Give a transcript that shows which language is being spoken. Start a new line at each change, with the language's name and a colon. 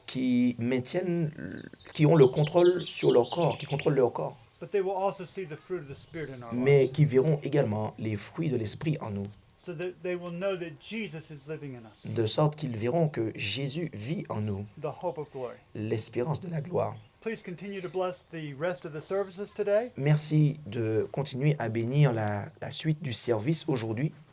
French: qui ont le contrôle sur leur corps, qui contrôlent leur corps,
English: but they will also see the fruit of the Spirit in our
French: mais
English: lives,
French: qui verront également les fruits de l'esprit en nous,
English: so that they will know that Jesus is living in us,
French: de sorte qu'ils verront que Jésus vit en nous,
English: the hope of glory.
French: l'espérance de la gloire.
English: Please continue to bless the rest of the services today.
French: Merci de continuer à bénir la suite du service aujourd'hui.